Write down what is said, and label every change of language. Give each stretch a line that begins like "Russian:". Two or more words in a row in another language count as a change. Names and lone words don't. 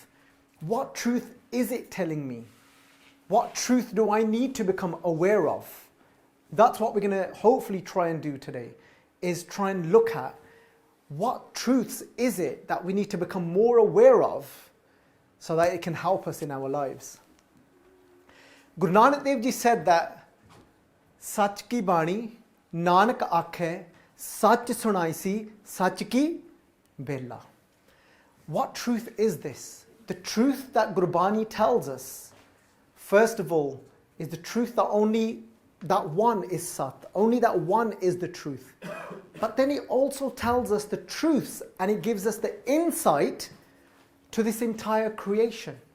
English: What truth is it telling me? What truth do I need to become aware of? That's what we're going to hopefully try and do today, is try and look at what truths is it that we need to become more aware of so that it can help us in our lives. Guru Nanak Dev Ji said that
Punjabi: ਸਚ ਕੀ ਬਾਣੀ, ਨਾਨਕ ਆਖੈ, ਸਚ ਸੁਣਾਇ ਸੀ, ਸਚ ਕੀ ਬੇਲਾ.
English: What truth is this? The truth that Gurbani tells us, first of all, is the truth that only that one is Sat, only that one is the truth. But then it also tells us the truths and it gives us the insight to this entire creation.